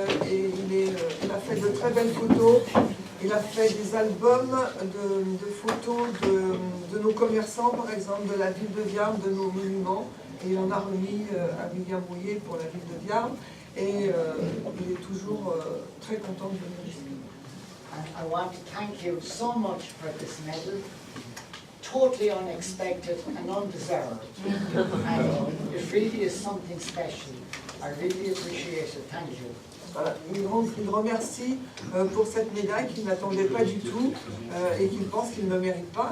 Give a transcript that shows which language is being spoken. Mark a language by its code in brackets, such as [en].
[fr] Et il a fait de très belles photos, il a fait des albums de photos de nos commerçants, par exemple, de la ville de Viarn, de nos monuments, et il en a remis à William Rouillet pour la ville de Viarn, et il est toujours très content de venir ici. [en] I want to thank you so much for this medal. Totally unexpected and undeserved. And it really is something special. I really appreciate it. Thank you. [fr] Voilà. Il remercie pour cette médaille qu'il n'attendait pas du tout et qu'il pense qu'il ne mérite pas.